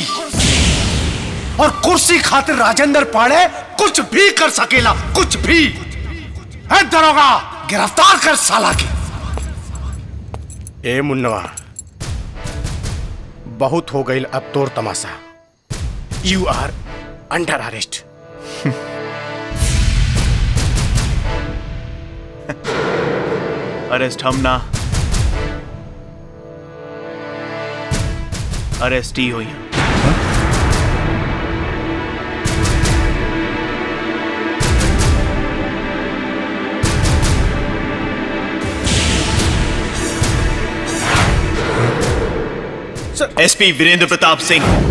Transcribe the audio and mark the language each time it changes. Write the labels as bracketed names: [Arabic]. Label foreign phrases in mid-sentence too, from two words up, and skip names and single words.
[Bhojpuri] और कुर्सी खातिर राजेंद्र पाड़े कुछ भी कर सकेला, कुछ भी। है दरोगा, गिरफ्तार कर साला के। ए मुन्नवा, बहुत हो गई अब तोर तमाशा। [English] You are under arrest. [Bhojpuri] अरेस्ट हम ना, अरेस्ट ही हुई हैं। एसपी वीरेंद्र प्रताप सिंह।